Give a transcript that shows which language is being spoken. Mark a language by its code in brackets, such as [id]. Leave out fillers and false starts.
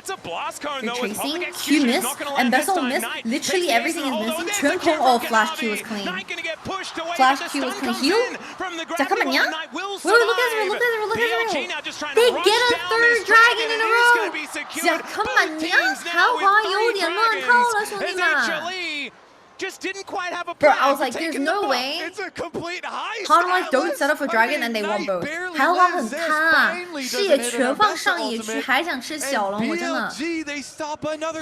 [en] Retracing. Q miss. Embessa miss. Literally everything is missing. [zh] 全空 [en] oh, flash Q was clean. Flash Q was clean. Heal? [ko] 잠깐만요. [en] Look at it. They get a 3rd dragon in a row. [ko] 잠깐만요. [zh] 豪华有点乱套了，兄弟们。 [en] Just didn't quite have a Bro, I was like, there's no way. It's a complete heist. Hanalite don't set up a dragon and they won both. [zh] 还要往很看，视野全放上野区，还想吃小龙，我真的。